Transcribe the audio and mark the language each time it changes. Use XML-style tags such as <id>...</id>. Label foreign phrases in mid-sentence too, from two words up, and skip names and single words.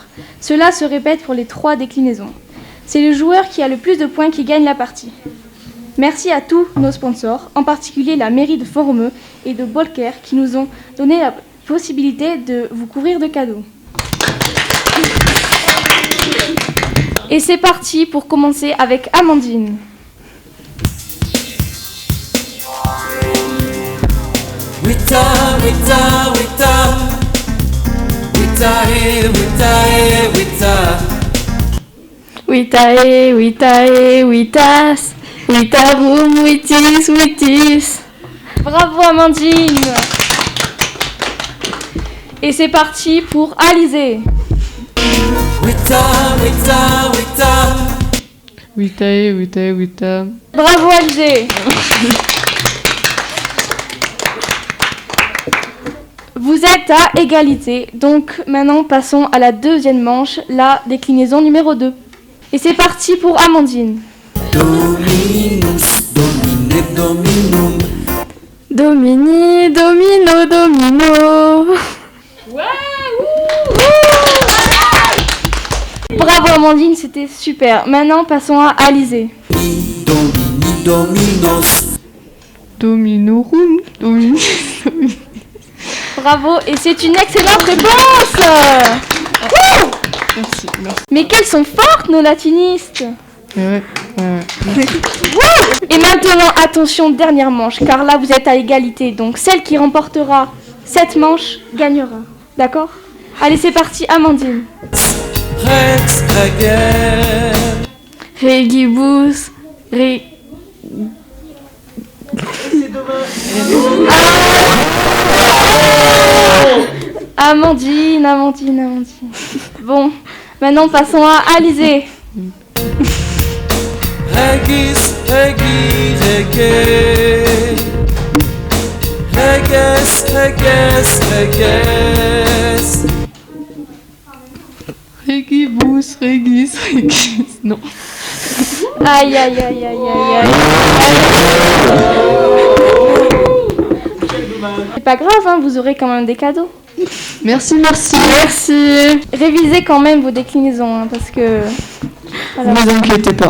<fr>Cela se répète pour les 3 déclinaisons. C'est le joueur qui a le plus de points qui gagne la partie. Merci à tous nos sponsors, en particulier la mairie de Font-Romeu et de Bolker qui nous ont donné la possibilité de vous couvrir de cadeaux. Et c'est parti pour commencer avec Amandine.</fr> <la>Wita, wita, wita. Wita, wita, wita. Witae, witae, witas. Witarum, witis, witis.</la> <fr>Bravo Amandine. Et c'est parti pour Alizé.</fr> <la>Wita, wita, wita. Witae, witae, wita.</la> <fr>Bravo Alizé. Vous êtes à égalité, donc maintenant passons à la deuxième manche, la déclinaison numéro 2. Et c'est parti pour Amandine.</fr> <la>Dominus, domine, dominum. Domini, domino, domino.</la> <fr>Bravo Amandine, c'était super. Maintenant passons à Alizé.</fr> <la>Domini, dominos. Dominorum, domini.</la> <fr>Bravo, et c'est une excellente réponse. Merci, merci. Mais qu'elles sont fortes nos latinistes. Ouais. Et maintenant, attention, dernière manche, car là vous êtes à égalité, donc celle qui remportera cette manche gagnera. D'accord ? Allez, c'est parti, Amandine.</fr> <la>Rex, reger. Regibus,</la> <fr>Amandine. Bon, maintenant passons à Alizé.</fr> <la>Regis, regi, reger. Reges, reges, reges. Regibus, regis, regis. Non.</la> <fr>Aïe. C'est pas grave, hein, vous aurez quand même des cadeaux. Merci. Révisez quand même vos déclinaisons, hein, parce que... Ne vous inquiétez pas.</fr>